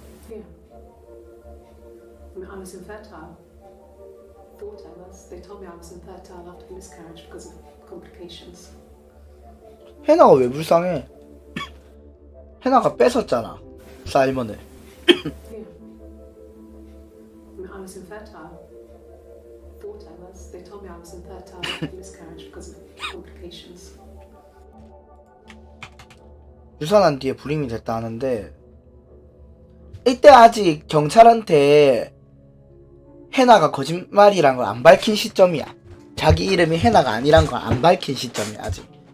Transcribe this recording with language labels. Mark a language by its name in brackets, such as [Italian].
[English] Yeah. I mean, I was infertile. Thought I was. They told me I was infertile after the miscarriage because of complications. [Korean] 해나가 왜 불쌍해? 해나가 뺏었잖아, 사이먼을. [English] Yeah. I mean, I was infertile. Thought I was. They told me I was infertile after the miscarriage because of complications. [Korean] 유산한 뒤에 불임이 됐다 하는데, 이때 아직 경찰한테 해나가 거짓말이란 걸 안 밝힌 시점이야. 자기 이름이 해나가 아니란 걸 안 밝힌 시점이야, 아직.